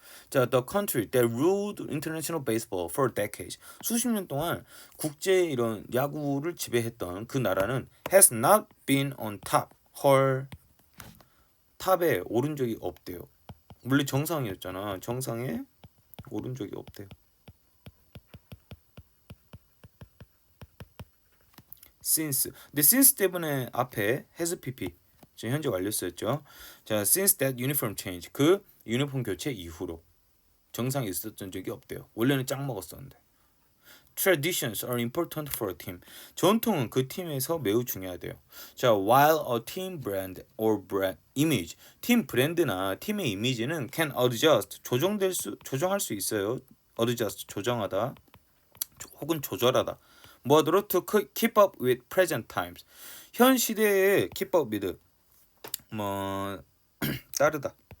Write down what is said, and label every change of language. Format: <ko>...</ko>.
<en>자, the country that ruled international baseball for decades.</en> <ko>수십 년 동안 국제 이런 야구를 지배했던 그 나라는</ko> <en>has not been on top.</en> <ko>her 탑에 오른 적이 없대요. 원래 정상이었잖아. 정상에 오른 적이 없대요. since. 근데 since 때문에 앞에 has pp. 지금 현재 완료 쓰였죠.</ko> <en>자, since that uniform change.</en> <ko>그 유니폼 교체 이후로 정상에 있었던 적이 없대요. 원래는 짱 먹었었는데.</ko> <en>Traditions are important for a team.</en> <ko>전통은 그 팀에서 매우 중요하대요.</ko> <en>자, while a team brand or brand image,</en> <ko>팀 브랜드나 팀의 이미지는</ko> <en>can adjust,</en> <ko>조정할 수 있어요. adjust, 조정하다, 혹은 조절하다.</ko> <en>뭐하도록 to keep up with present times.</en> <ko>현 시대에</ko> <en>keep up with</en> <ko>따르다.</ko>